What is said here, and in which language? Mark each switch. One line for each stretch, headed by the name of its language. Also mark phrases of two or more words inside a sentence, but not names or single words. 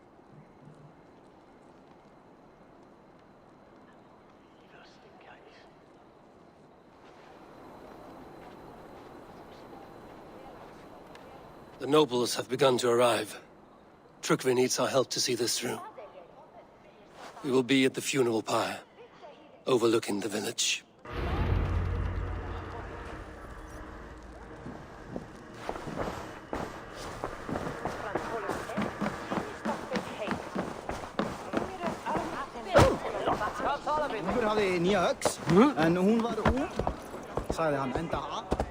English: The nobles have begun to arrive. Trygve needs our help to see this through. We will be at the funeral pyre, overlooking the village.
Icelandic: Hún hafði nýja öx, en hún var ung, sagði hann enda af.